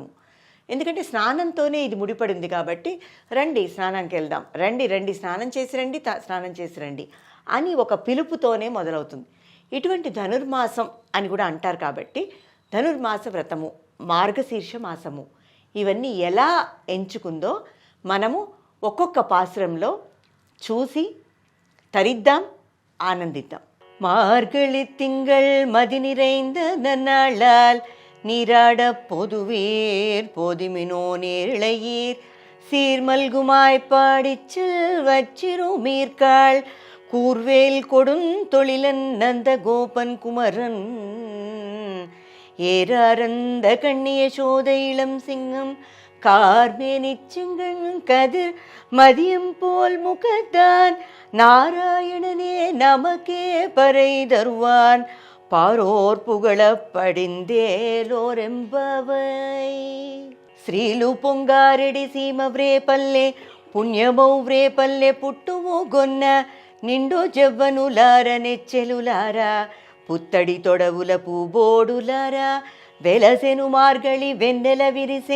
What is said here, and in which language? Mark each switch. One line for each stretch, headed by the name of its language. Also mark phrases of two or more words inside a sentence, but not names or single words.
Telugu: ఎందుకంటే స్నానంతోనే ఇది ముడిపడింది కాబట్టి రండి స్నానానికి వెళ్దాం, రండి స్నానం చేసి రండి అని ఒక పిలుపుతోనే మొదలవుతుంది. ఇటువంటి ధనుర్మాసం అని కూడా అంటారు కాబట్టి ధనుర్మాస వ్రతము, మార్గశీర్ష మాసము, ఇవన్నీ ఎలా ఎంచుకుందో మనము ఒక్కొక్క పాసురంలో చూసి తరిద్దాం, ఆనందిద్దాం.
Tamil: மார்கழி திங்கள் மதி நிறைந்த நன்னாளால் நீராட பொதுவேர் போதிமினோ நேரிழையீர் சீர்மல்குமாய் பாடிச் செல்வச்சிறுமீர்காள் கூர்வேல் கொடுந்தொழிலன் நந்த கோபன் குமரன் ஏறாரந்த கண்ணிய சோத இளம் சிங்கம் கார்மேனிச்செங்கண் கதிர் மதியம் போல் முகத்தான் நாராயணனே நமக்கே பறை தருவான் பாரோர் புகழ படிந்தேலோரெம்பவை.
Telugu: శ్రీలు పొంగారెడి సీమ వ్రేపల్లె పుణ్యమౌ వ్రేపల్లె పుట్టుము గొన్న నిండు జవ్వనులార నెచ్చెలులారా పుత్తడి తొడవుల పూబోడులారా వెలసెను మార్గళి వెన్నెల విరిసే